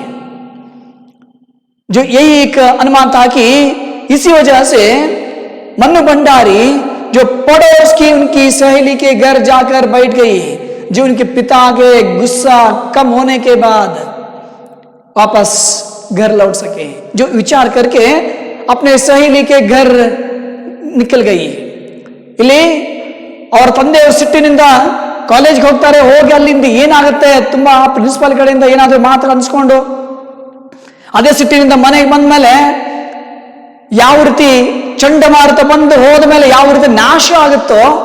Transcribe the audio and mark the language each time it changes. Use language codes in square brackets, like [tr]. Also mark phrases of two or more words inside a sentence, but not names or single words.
[hi] जो यही एक अनुमान था कि इसी वजह से मन्नू भंडारी जो पड़ोस की उनकी सहेली के घर जाकर बैठ गई, जो उनके पिता के गुस्सा कम होने के बाद वापस घर लौट सके, जो विचार करके अपने सहेली के घर निकल गई. [kn] ಇಲ್ಲಿ ಅವ್ರ ತಂದೆಯವರು ಸಿಟ್ಟಿನಿಂದ ಕಾಲೇಜ್ಗೆ ಹೋಗ್ತಾರೆ. ಹೋಗಿ ಅಲ್ಲಿಂದ ಏನಾಗುತ್ತೆ, ತುಂಬಾ ಪ್ರಿನ್ಸಿಪಾಲ್ ಕಡೆಯಿಂದ ಏನಾದರೂ ಮಾತು ಅನ್ಸ್ಕೊಂಡು ಅದೇ ಸಿಟ್ಟಿನಿಂದ ಮನೆಗೆ ಬಂದ ಮೇಲೆ ಯಾವ ರೀತಿ ಚಂಡಮಾರುತ ಬಂದು ಹೋದ ಮೇಲೆ ಯಾವ ರೀತಿ ನಾಶ ಆಗುತ್ತೋ,